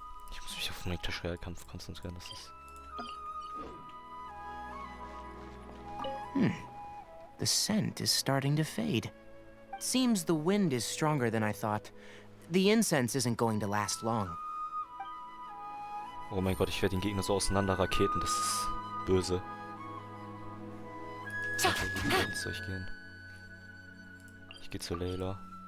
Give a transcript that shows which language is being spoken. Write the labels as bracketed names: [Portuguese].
[German] Ich muss mich auf den Tischkampf konzentrieren, das ist... [English] The scent is starting to fade. Seems the wind is stronger than I thought. The incense isn't going to last long. [German] Oh mein Gott, ich werde den Gegner so auseinander raketen, das ist böse. Warte, wohin soll ich gehen? Ich gehe zu Layla.